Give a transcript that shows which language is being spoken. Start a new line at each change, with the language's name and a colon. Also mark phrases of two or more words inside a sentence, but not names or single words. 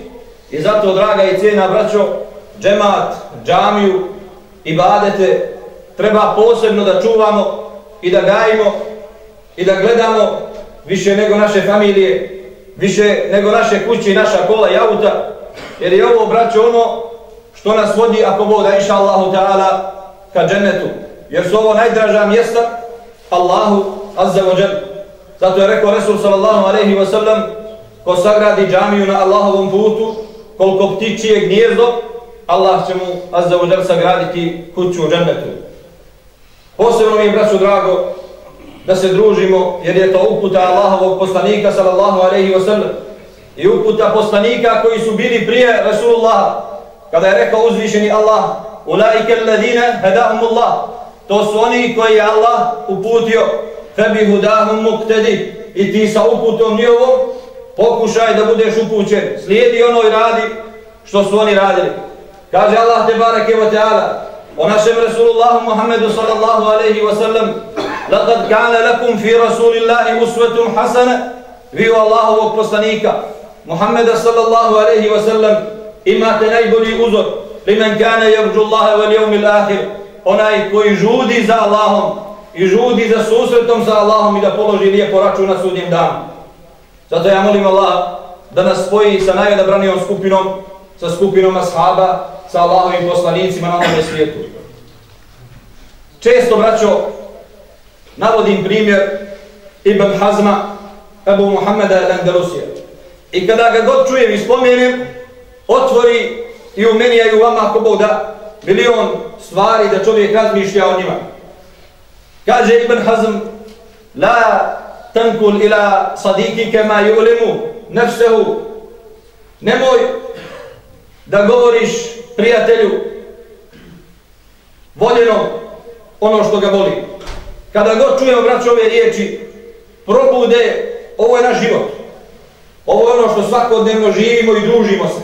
Bosnian: I zato, draga i cijena braćo, džemat, džamiju, ibadete treba posebno da čuvamo i da gajimo i da gledamo više nego naše familije, više nego naše kuće i naša kola i auta, jer je ovo, braćo, ono što nas vodi, ako Bog da,
Arabic: إن شاء الله تعالى,
Bosnian: ka džennetu, jer su ovo najdraža mjesta Allahu
Arabic: عز وجل.
Bosnian: Zato je rekao Resul
Arabic: صلى الله عليه وسلم:
Bosnian: ko sagradi džamiju na Allahovom putu koliko ptičije gnijezdo, Allah će mu
Arabic: عز وجل
Bosnian: sagraditi kuću u džennetu. Posebno mi je, braćo, drago da se družimo, jer je to uputa Allahovog poslanika
Arabic: صلى الله عليه وسلم
Bosnian: i uputa poslanika koji su bili prije Rasulullaha, kada je rekao uzvišeni Allah:
Arabic: أولئك الذين هداهم الله,
Bosnian: to su oni koji je Allah uputio,
Arabic: فبهداهم اقتده,
Bosnian: i ti sa uputom njihovom pokušaj da budeš upućen, slijedi ono i radi što su oni radili. Kaže Allah
Arabic: تبارك وتعالى
Bosnian: o našem Rasulullahu Muhammedu
Arabic: صلى الله عليه وسلم: لقد كان لكم في رسول الله أسوة حسنة,
Bosnian: vi u Allahovog poslanika Muhammeda
Arabic: صلى الله عليه وسلم
Bosnian: imate najbolji uzor,
Arabic: لمن كان يرجو الله واليوم الآخر,
Bosnian: onaj koji žudi za Allahom i žudi za susretom sa Allahom i da položi lijepo račun na sudnjem danu. Zato ja molim Allah da nas spoji sa najodabranijom skupinom, sa skupinom ashaba, sa Allahovim poslanicima na ovome svijetu. Često, braćo, navodim primjer Ibn Hazma, Ebu Muhammeda al-Andalusija. I kada ga god čujem i spomenem, otvori i u meni, a i u vama, ako Bog da, milion stvari da čovjek razmišlja o njima. Kaže Ibn Hazm:
Arabic: لا تنقل إلى صديقك ما يؤلم نفسه,
Bosnian: nemoj da govoriš prijatelju voljenom ono što ga voli. Kada god čujemo, braćo, ove riječi, probude, ovo je naš život, ovo je ono što svakodnevno živimo i družimo se.